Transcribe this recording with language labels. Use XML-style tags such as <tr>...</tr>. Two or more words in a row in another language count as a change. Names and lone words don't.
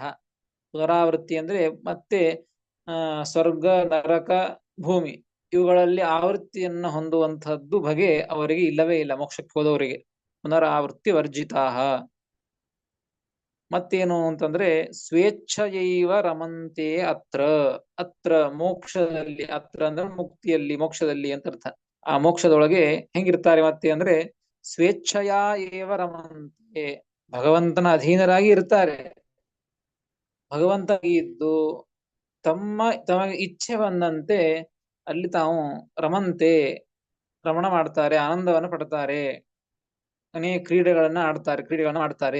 <kn>ಪುನರಾವೃತ್ತಿ ಅಂದ್ರೆ ಮತ್ತೆ ಸ್ವರ್ಗ, ನರಕ, ಭೂಮಿ ಇವುಗಳಲ್ಲಿ ಆವೃತ್ತಿಯನ್ನ ಹೊಂದುವಂತಹದ್ದು ಬಗೆ ಅವರಿಗೆ ಇಲ್ಲವೇ ಇಲ್ಲ ಮೋಕ್ಷಕ್ಕೆ ಹೋದವರಿಗೆ.</kn> <sa>ಪುನರಾವೃತ್ತಿ ವರ್ಜಿತಾಹ.</sa> <kn>ಮತ್ತೇನು ಅಂತಂದ್ರೆ</kn> <sa>ಸ್ವೇಚ್ಛಯೈವ ರಮಂತೆ ಅತ್ರ.</sa> <kn>ಅತ್ರ ಮೋಕ್ಷದಲ್ಲಿ, ಅತ್ರ ಅಂದ್ರೆ ಮುಕ್ತಿಯಲ್ಲಿ, ಮೋಕ್ಷದಲ್ಲಿ ಅಂತ ಅರ್ಥ. ಆ ಮೋಕ್ಷದೊಳಗೆ ಹೆಂಗಿರ್ತಾರೆ ಮತ್ತೆ ಅಂದ್ರೆ</kn> <sa>ಸ್ವೇಚ್ಛೆಯ ಏವ ರಮಂತೆ,</sa> <kn>ಭಗವಂತನ ಅಧೀನರಾಗಿ ಇರ್ತಾರೆ. ಭಗವಂತ ಇದ್ದು ತಮಗೆ ಇಚ್ಛೆ ಬಂದಂತೆ ಅಲ್ಲಿ ತಾವು ರಮಂತೆ, ರಮಣ ಮಾಡ್ತಾರೆ, ಆನಂದವನ್ನು ಪಡ್ತಾರೆ, ಅನೇಕ ಕ್ರೀಡೆಗಳನ್ನ ಆಡ್ತಾರೆ.</kn>